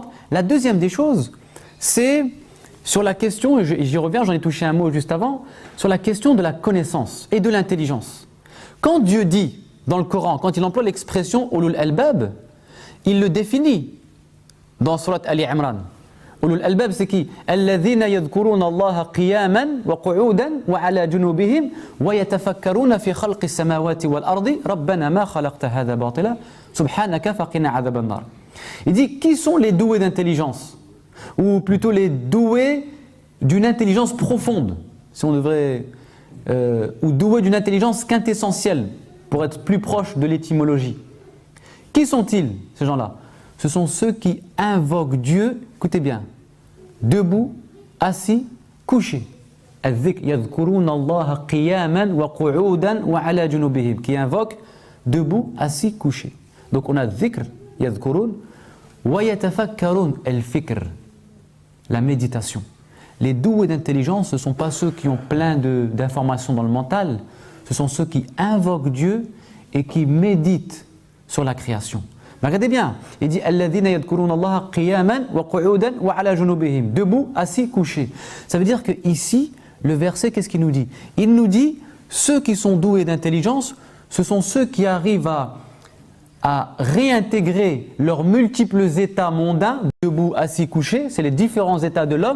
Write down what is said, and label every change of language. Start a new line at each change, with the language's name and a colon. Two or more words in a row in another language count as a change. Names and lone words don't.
French: La deuxième des choses, c'est sur la question, et j'y reviens, j'en ai touché un mot juste avant, sur la question de la connaissance et de l'intelligence. Quand Dieu dit dans le Coran, quand il emploie l'expression
Arabic: أولو الألباب,
French: il le définit dans Surat Ali Imran.
Arabic: أولو الألباب,
French: c'est qui?
Arabic: الذين يذكرون الله قياما وقعودا وعلى جنوبهم ويتفكرون في خلق السماوات والأرض ربنا ما خلقت هذا باطلا سبحانك فقنا عذاب النار.
French: Il dit qui sont les doués d'intelligence, ou plutôt les doués d'une intelligence profonde, si on devrait ou doués d'une intelligence quintessentielle, pour être plus proche de l'étymologie. Qui sont-ils, ces gens-là? Ce sont ceux qui invoquent Dieu, écoutez bien, debout, assis, couché. Qui invoquent debout, assis, couché. Donc on a
Arabic: ذكر، يذكرون، ويتفكرون,
French: al-fikr, la méditation. Les doués d'intelligence, ce ne sont pas ceux qui ont plein d'informations dans le mental, ce sont ceux qui invoquent Dieu et qui méditent sur la création. Mais regardez bien, il dit
Arabic: الذين يذكرون الله قياما وقعودا وعلى جنوبهم,
French: debout, assis, couché. Ça veut dire que ici, le verset, qu'est-ce qu'il nous dit? Il nous dit ceux qui sont doués d'intelligence, ce sont ceux qui arrivent à réintégrer leurs multiples états mondains, debout, assis, couché, c'est les différents états de l'homme.